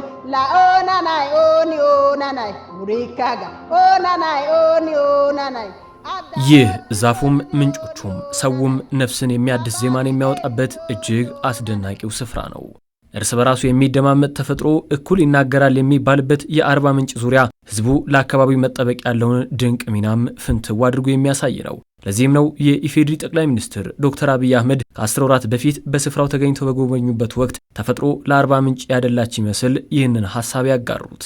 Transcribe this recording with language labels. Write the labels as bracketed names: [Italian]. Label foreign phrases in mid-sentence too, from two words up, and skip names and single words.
[Amharic] la onanai oni onanai murikaga onanai oni onanai ይህ ዛፉም ምንጮቹም ሰውም ነፍስን የሚያድስ ዜማን የሚያወጣበት እጅግ አስደናቂው ስፍራ ነው። እርስ በራሱ የሚደማመጥ ተፈጥሮ እኩል ይናገራል የሚባልበት የአርባ ምንጭ ዙሪያ ህዝቡ ለአካባቢው መጠበቅ ያለውን ድንቅ ሚናም ፍንትው አድርጎ የሚያሳይ ነው። ለዚህም ነው የኢፌዴሪ ጠቅላይ ሚኒስትር ዶክተር አብይ አህመድ ከ10 ወራት በፊት በስፍራው ተገኝተው በጎበኙበት ወቅት ተፈጥሮ ለአርባ ምንጭ ያደላች ይመስል ይህንን ሐሳብ ያጋሩት።